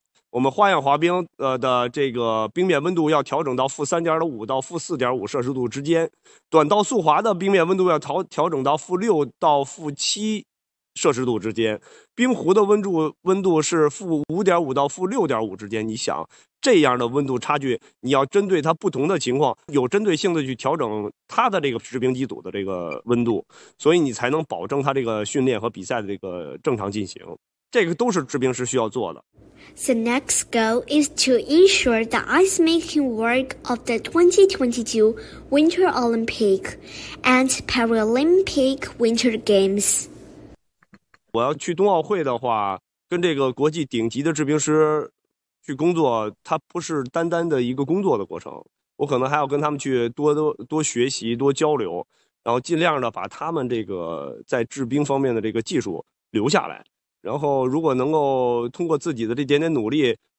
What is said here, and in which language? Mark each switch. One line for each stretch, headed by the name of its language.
Chinese: 我们花样滑冰的这个冰面温度要调整到-3.5到-4.5摄氏度之间，短道速滑的冰面温度要调整到-6到-7摄氏度之间，冰壶的温度是-5.5到-6.5之间。你想这样的温度差距，你要针对它不同的情况有针对性的去调整它的这个制冰机组的这个温度，所以你才能保证它这个训练和比赛的这个正常进行，这个都是制冰师需要做的。
English: The next goal is to ensure the ice making work of the 2022 Winter Olympic and Paralympic Winter Games。
Chinese: 我要去冬奥会的话，跟这个国际顶级的制冰师去工作，它不是单单的一个工作的过程，我可能还要跟他们去多学习、多交流，然后尽量的把他们这个在制冰方面的这个技术留下来，然后如果能够通过自己的这点点努力